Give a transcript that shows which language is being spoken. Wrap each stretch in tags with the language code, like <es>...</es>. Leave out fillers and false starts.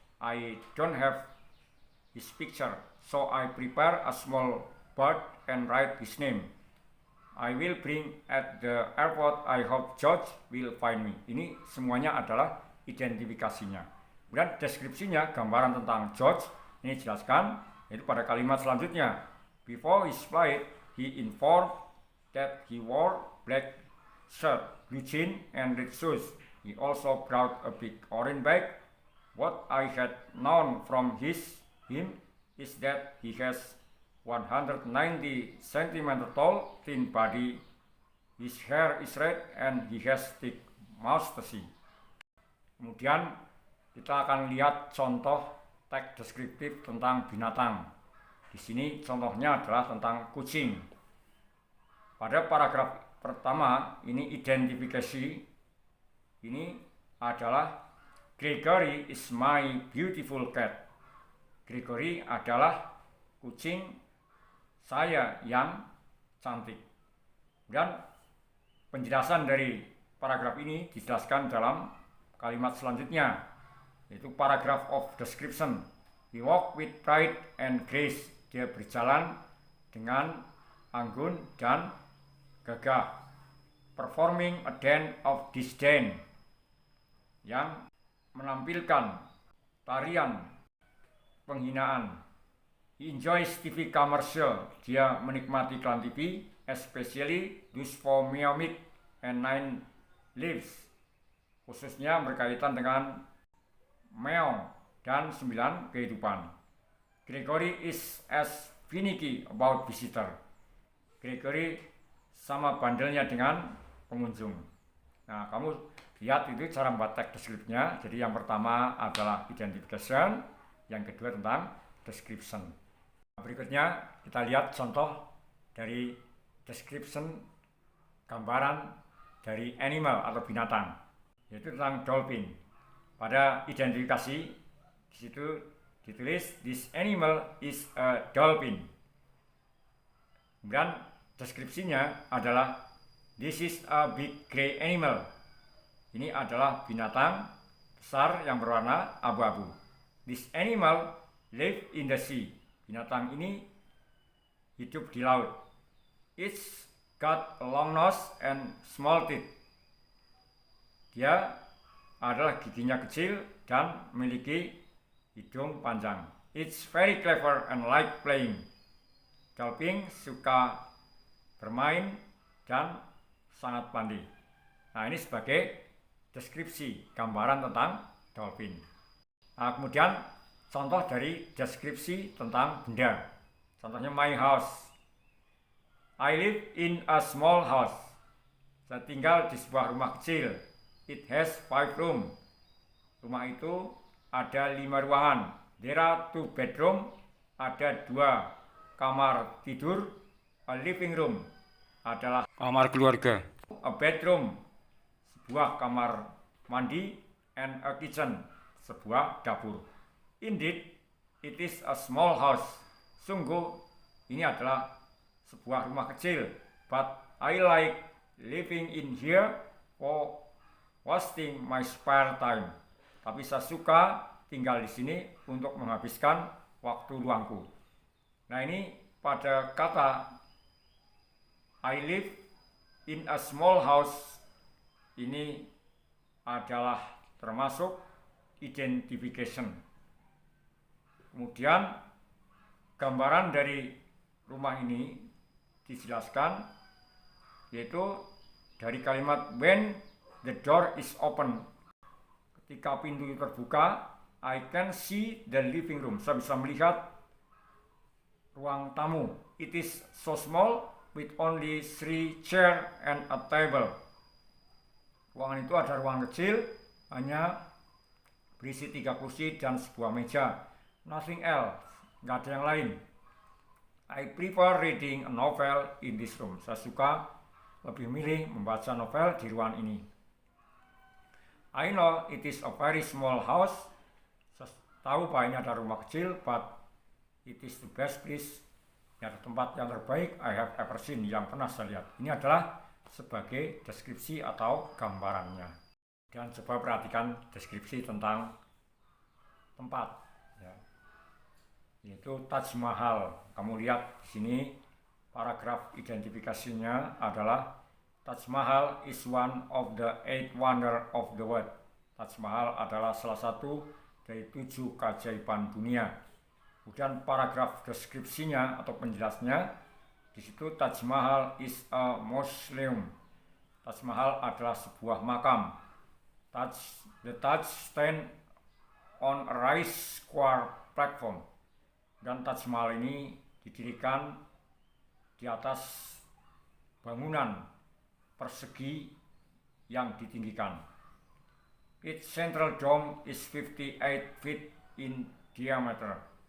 <en>I don't have his picture, so I prepare a small board and write his name. I will bring at the airport. I hope George will find me.</en> <id>Ini semuanya adalah identifikasinya. Kemudian deskripsinya, gambaran tentang George ini jelaskan, yaitu pada kalimat selanjutnya.</id> <en>Before his flight, he informed that he wore black shirt. blue jeans and red shoes. He also brought a big orange bag. What I had known from him is that he has 190 centimeter tall, thin body. His hair is red and he has thick mustache.</en> <id>Kemudian kita akan lihat contoh teks deskriptif tentang binatang. Di sini contohnya adalah tentang kucing. Pada paragraf pertama ini identifikasi. Ini adalah</id> <en>Gregory is my beautiful cat.</en> <id>Gregory adalah kucing saya yang cantik. Dan penjelasan dari paragraf ini dijelaskan dalam kalimat selanjutnya, yaitu</id> <en>paragraph of description. He walk with pride and grace.</en> <id>Dia berjalan dengan anggun dan gagah.</id> <en>Performing a dance of disdain,</en> <id>yang menampilkan tarian penghinaan.</id> <en>He enjoys TV commercial.</en> <id>Dia menikmati iklan TV,</id> <en>especially those for meat and 9 lives,</en> <id>khususnya berkaitan dengan meong dan 9 kehidupan.</id> <en>Gregory is as finicky about visitor.</en> <id>Gregory sama bandelnya dengan pengunjung. Nah, kamu lihat itu cara membuat teks deskripsinya. Jadi yang pertama adalah</id> <en>identification,</en> <id>yang kedua tentang</id> <en>description.</en> <id>Berikutnya kita lihat contoh dari</id> <en>description,</en> <id>gambaran dari animal atau binatang, yaitu tentang dolphin. Pada identifikasi di situ ditulis</id> <en>this animal is a dolphin.</en> <id>Dan deskripsinya adalah</id> <en>this is a big gray animal.</en> <id>Ini adalah binatang besar yang berwarna abu-abu.</id> <en>This animal live in the sea.</en> <id>Binatang ini hidup di laut.</id> <en>It's got a long nose and small teeth.</en> <id>Dia adalah giginya kecil dan memiliki hidung panjang.</id> <en>It's very clever and like playing.</en> <id>Dolphin suka bermain dan sangat pandai. Nah, ini sebagai deskripsi, gambaran tentang dolphin. Nah, kemudian contoh dari deskripsi tentang benda. Contohnya</id> <en>my house. I live in a small house.</en> <id>Saya tinggal di sebuah rumah kecil.</id> <en>It has 5 rooms.</en> <id>Rumah itu ada 5 ruangan.</id> <en>There are 2 bedrooms.</en> <id>Ada 2 kamar tidur.</id> <en>A living room</en> <id>adalah Kamar keluarga.</id> <en>a bedroom,</en> <id>sebuah kamar mandi,</id> <en>and a kitchen,</en> <id>sebuah dapur.</id> <en>Indeed, it is a small house.</en> <id>Sungguh, ini adalah sebuah rumah kecil.</id> <en>But I like living in here for wasting my spare time.</en> <id>Tapi saya suka tinggal di sini untuk menghabiskan waktu luangku. Nah, ini pada kata</id> <en>I live in a small house,</en> <id>ini adalah termasuk</id> <en>identification.</en> <id>Kemudian gambaran dari rumah ini dijelaskan, yaitu dari kalimat</id> <en>when the door is open.</en> <id>Ketika pintu terbuka,</id> <en>I can see the living room.</en> <id>Saya bisa melihat ruang tamu.</id> <en>It is so small with only 3 chairs and a table.</en> <id>Ruangan itu ada ruang kecil, hanya berisi 3 kursi dan sebuah meja.</id> <en>Nothing else,</en> <id>nggak ada yang lain.</id> <en>I prefer reading a novel in this room.</en> <id>Saya suka lebih milih membaca novel di ruangan ini.</id> <en>I know it is a very small house.</en> <id>Saya tahu bahwa ini ada rumah kecil,</id> <en>but it is the best place.</en> <id>Ini ada tempat yang terbaik</id> <en>I have ever seen,</en> <id>yang pernah saya lihat. Ini adalah sebagai deskripsi atau gambarannya. Dan coba perhatikan deskripsi tentang tempat, ya. Yaitu</id> <en>Taj Mahal. Kamu lihat di sini paragraf identifikasinya adalah Taj Mahal is one of the 8 wonders of the world.</en> <id>Taj Mahal adalah salah satu dari 7 keajaiban dunia. Kemudian paragraf deskripsinya atau penjelasnya di situ</id> <en>Taj Mahal is a mausoleum.</en> <id>Taj Mahal adalah sebuah makam.</id> <en>The Taj stand on a raised square platform.</en> <id>Dan Taj Mahal ini didirikan di atas bangunan persegi yang ditinggikan.</id> <en>Its central dome is 58 feet in diameter.</en>